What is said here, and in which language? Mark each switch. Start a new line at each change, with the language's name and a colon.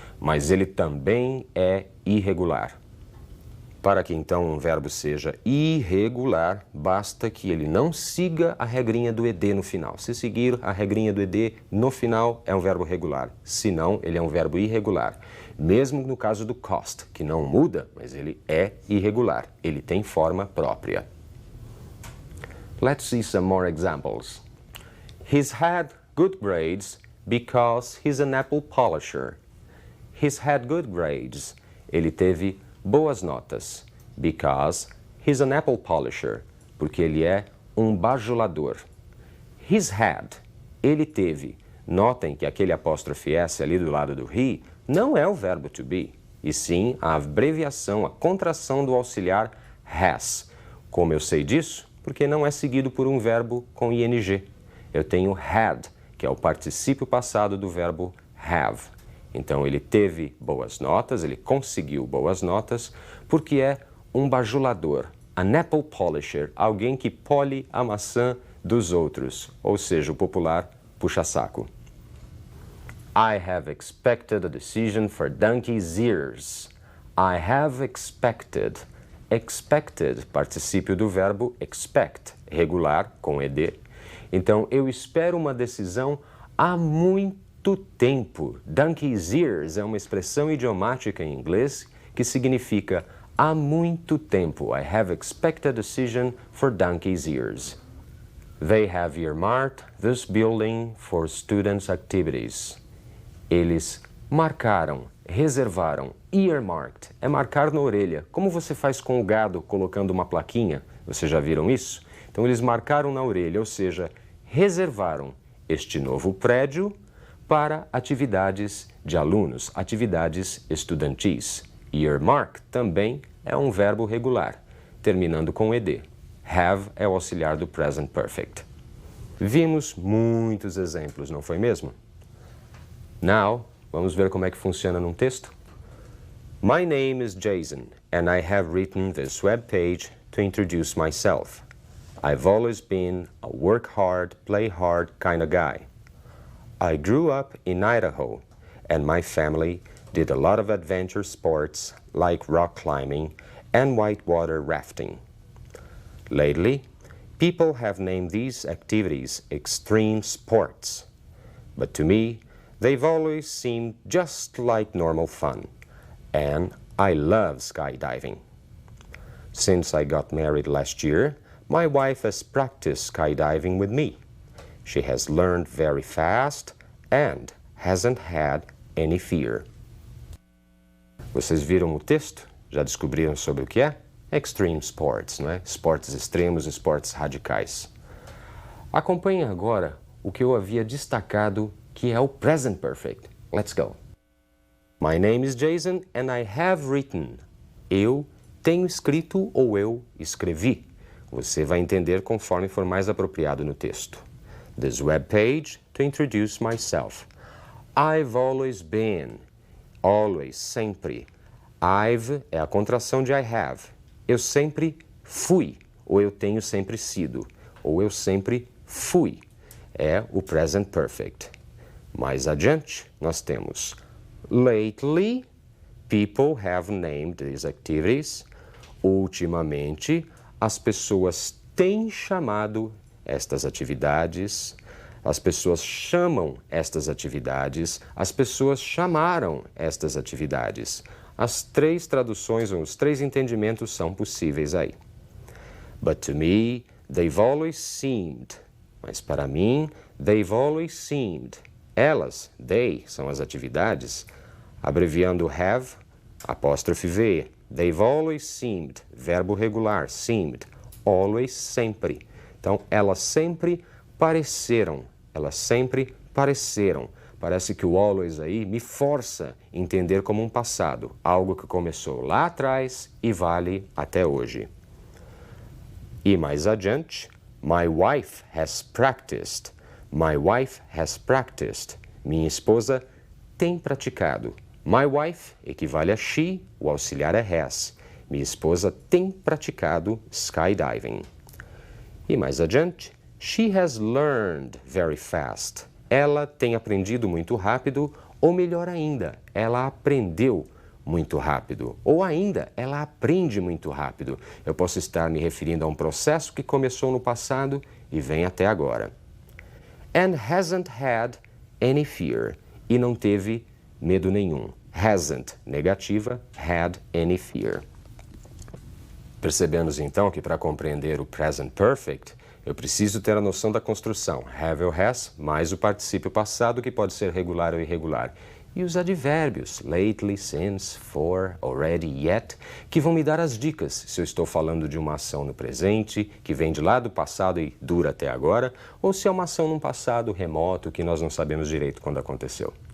Portuguese: Mas ele também é irregular. Para que então um verbo seja irregular, basta que ele não siga a regrinha do ED no final. Se seguir a regrinha do ED no final, é um verbo regular. Se não, ele é um verbo irregular. Mesmo no caso do cost, que não muda, mas ele é irregular. Ele tem forma própria.
English: Let's see some more examples. He's had good grades because he's an apple polisher. He's had good grades.
Portuguese: Ele teve boas notas.
English: Because he's an apple polisher.
Portuguese: Porque ele é um bajulador.
English: He's had.
Portuguese: Ele teve. Notem que aquele apóstrofe S ali do lado do he não é o verbo to be, e sim a abreviação, a contração do auxiliar has. Como eu sei disso? Porque não é seguido por um verbo com ing. Eu tenho had, que é o particípio passado do verbo have. Então ele teve boas notas, ele conseguiu boas notas, porque é um bajulador,
English: an apple polisher,
Portuguese: alguém que pole a maçã dos outros, ou seja, o popular puxa-saco.
English: I have expected a decision for donkey's ears. I have expected.
Portuguese: Expected, particípio do verbo expect, regular, com ed. Então, eu espero uma decisão há muito tempo. Donkey's ears é uma expressão idiomática em inglês que significa há muito tempo.
English: I have expected a decision for donkey's ears. They have earmarked this building for students' activities.
Portuguese: Eles marcaram, reservaram, earmarked, é marcar na orelha. Como você faz com o gado colocando uma plaquinha? Vocês já viram isso? Então eles marcaram na orelha, ou seja, reservaram este novo prédio para atividades de alunos, atividades estudantis. Earmark também é um verbo regular, terminando com ed. Have é o auxiliar do present perfect. Vimos muitos exemplos, não foi mesmo? Now, vamos ver como é que funciona num texto?
English: My name is Jason, and I have written this web page to introduce myself. I've always been a work hard, play hard kind of guy. I grew up in Idaho, and my family did a lot of adventure sports like rock climbing and whitewater rafting. Lately, people have named these activities extreme sports, but to me, they've always seemed just like normal fun, and I love skydiving. Since I got married last year, my wife has practiced skydiving with me. She has learned very fast and hasn't had any fear.
Portuguese: Vocês viram o texto? Já descobriram sobre o que é? Extreme sports, não é? Esportes extremos, esportes radicais. Acompanhe agora o que eu havia destacado, que é o present perfect.
English: Let's go. My name is Jason and I have written.
Portuguese: Eu tenho escrito ou eu escrevi. Você vai entender conforme for mais apropriado no texto.
English: This web page to introduce myself. I've always been. Always, sempre.
Portuguese: I've é a contração de I have. Eu sempre fui, ou eu tenho sempre sido, ou eu sempre fui. É o present perfect. Mais adiante, nós temos
English: Lately, people have named these activities.
Portuguese: Ultimamente, as pessoas têm chamado estas atividades. As pessoas chamam estas atividades. As pessoas chamaram estas atividades. As três traduções ou os três entendimentos são possíveis aí.
English: But to me, they've always seemed.
Portuguese: Mas para mim,
English: they've always seemed. Elas, they, são as atividades. Abreviando have, apóstrofe V. They've always seemed.
Portuguese: Verbo regular,
English: seemed. Always, sempre.
Portuguese: Então, elas sempre pareceram. Elas sempre pareceram. Parece que o always aí me força a entender como um passado. Algo que começou lá atrás e vale até hoje. E mais adiante,
English: my wife has practiced. My wife has practiced.
Portuguese: Minha esposa tem praticado.
English: My wife
Portuguese: equivale a she, o auxiliar é has. Minha esposa tem praticado skydiving. E mais adiante,
English: she has learned very fast.
Portuguese: Ela tem aprendido muito rápido, ou melhor ainda, ela aprendeu muito rápido. Ou ainda, ela aprende muito rápido. Eu posso estar me referindo a um processo que começou no passado e vem até agora.
English: And hasn't had any fear.
Portuguese: E não teve medo nenhum.
English: Hasn't, negativa, had any fear.
Portuguese: Percebemos então que para compreender o present perfect, eu preciso ter a noção da construção, have ou has, mais o particípio passado, que pode ser regular ou irregular. E os advérbios, lately, since, for, already, yet, que vão me dar as dicas se eu estou falando de uma ação no presente, que vem de lá do passado e dura até agora, ou se é uma ação num passado remoto que nós não sabemos direito quando aconteceu.